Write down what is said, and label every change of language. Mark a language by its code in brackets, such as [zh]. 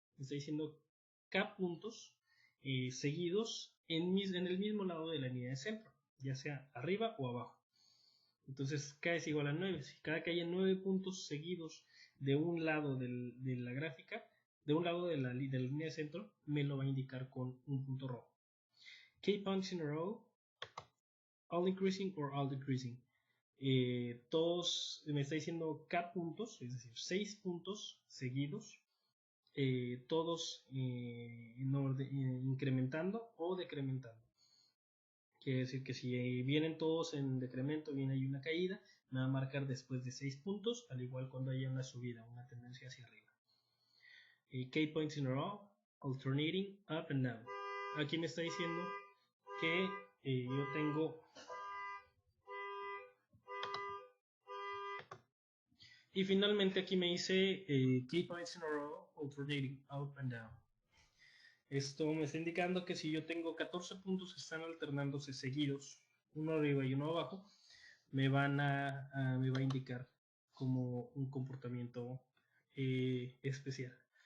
[es] Me está diciendo K puntos seguidos en el mismo lado de la línea de centro, ya sea arriba o abajo. Entonces K es igual a 9. Si cada que haya 9 puntos seguidos de un lado de la gráfica, de un lado de la línea de centro, me lo va a indicar con un punto rojo. [en] K points in a row, all increasing or all decreasing. [es] Todos me está diciendo K puntos, es decir, 6 puntos seguidos, todos incrementando o decrementando. Quiere decir que si vienen todos en decremento, viene ahí una caída, me va a marcar después de 6 puntos, al igual cuando haya una subida, una tendencia hacia arriba. [en] K points in a row, alternating up and down. [es] Aquí me está diciendo que yo tengo. Y finalmente aquí me dice [en] K points in a row, alternating up and down. [es] Esto me está indicando que si yo tengo 14 puntos que están alternándose seguidos, uno arriba y uno abajo, me va a indicar como un comportamiento especial.